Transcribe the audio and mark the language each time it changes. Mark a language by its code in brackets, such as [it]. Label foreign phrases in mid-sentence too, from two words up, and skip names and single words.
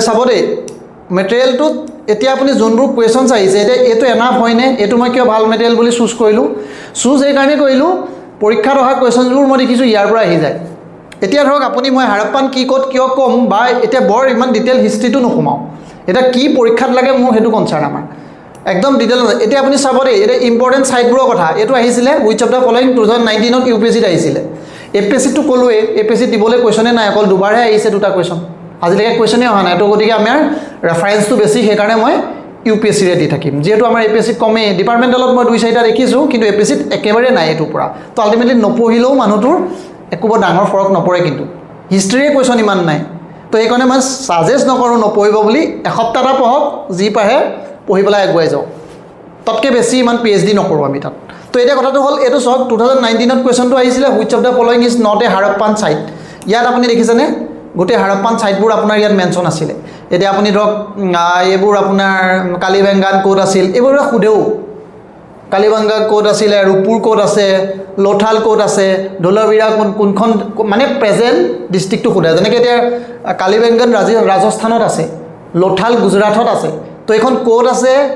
[as] চাব দেই মেটেৰিয়েলটোত এতিয়া আপুনি যোনবোৰ কুৱেশ্যনছ আহিছে এতিয়া এইটো এনাফ হয়নে এইটো মই কিয় ভাল মেটেৰিয়েল বুলি চুজ কৰিলোঁ এইকাৰণে কৰিলোঁ পৰীক্ষাত অহা কুৱেশ্যনছবোৰ মই দেখিছোঁ ইয়াৰ পৰা আহি যায় এতিয়া ধৰক আপুনি মই হাৰাপ্পান কি ক'ত কিয় ক'ম বা এতিয়া বৰ ইমান [en] detail historyটো [as] নোসোমাওঁ এতিয়া কি পৰীক্ষাত লাগে মোৰ সেইটো কনচাৰ্ণ আমাৰ একদম ডিটেইল এতিয়া আপুনি চাব দেই এতিয়া [en] important siteবোৰৰ [as] কথা এইটো আহিছিলে [en] which of the following [as] 2019ত UPSCত আহিছিলে APSCটো ক'লোৱে APSCত দিবলৈ কুৱেশ্যনে নাই অকল দুবাৰহে আহিছে দুটা কুৱেশ্যন আজিলৈকে কুৱেশ্যনেই অহা নাই তো গতিকে আমাৰ ৰেফাৰেঞ্চটো বেছি সেইকাৰণে মই UPSCৰে দি থাকিম যিহেতু আমাৰ APSCত কমেই ডিপাৰ্টমেণ্টেলত মই 2-4টা দেখিছোঁ কিন্তু APSCত একেবাৰে নাই এইটোৰ পৰা তো আল্টিমেটলি নপঢ়িলেও মানুহটোৰ একো বৰ ডাঙৰ ফৰক নপৰে কিন্তু হিষ্ট্ৰীৰে কুৱেশ্যন ইমান নাই তো সেইকাৰণে মই ছাজেষ্ট নকৰোঁ নপঢ়িব বুলি এসপ্তাহ এটা পঢ়ক যি পাৰে পঢ়ি পেলাই আগুৱাই যাওক তাতকৈ বেছি ইমান PhD নকৰোঁ আমি তাত তো এতিয়া কথাটো হ'ল এইটো চাওক 2019ত কুৱেশ্যনটো আহিছিলে [en] which of the following is not a Harappan site [as] ইয়াত আপুনি দেখিছেনে গোটেই হাৰাপ্পান ছাইটবোৰ আপোনাৰ ইয়াত মেনশ্যন আছিলে এতিয়া আপুনি ধৰক এইবোৰ আপোনাৰ কালিবেংগান ক'ত আছিল এইবোৰ সোধেও কালিবেংগা ক'ত আছিলে ৰূপপুৰ ক'ত আছে লোথাল ক'ত আছে ধোলাবিৰা কোনখন মানে [en] present districtটো [as] সোধে যেনেকৈ এতিয়া কালিবেংগান ৰাজস্থানত আছে লোথাল গুজৰাটত আছে তো এইখন ক'ত আছে